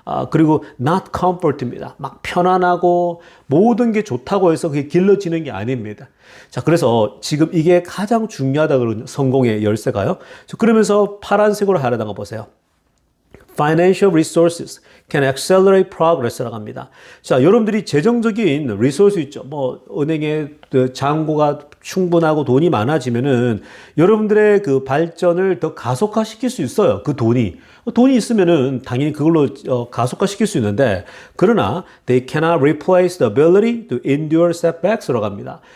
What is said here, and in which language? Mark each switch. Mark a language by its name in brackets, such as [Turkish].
[Korean] 그리고 [English] not comfort [Korean] 입니다. 막 편안하고 모든 게 좋다고 해서 그게 길러지는 게 아닙니다. 자, 그래서 지금 이게 가장 중요하다 그러는 성공의 열쇠가요. 그러면서 파란색으로 하려다가 보세요. [English] financial resources can accelerate progress [Korean] 라고 합니다. 자, 여러분들이 재정적인 리소스 있죠. 뭐 은행에 그 잔고가 충분하고 돈이 많아지면은 여러분들의 그 발전을 더 가속화시킬 수 있어요. 그 돈이 있으면은 당연히 그걸로 가속화시킬 수 있는데, 그러나 [English] they cannot replace the ability to endure setbacks [Korean] 라고 합니다.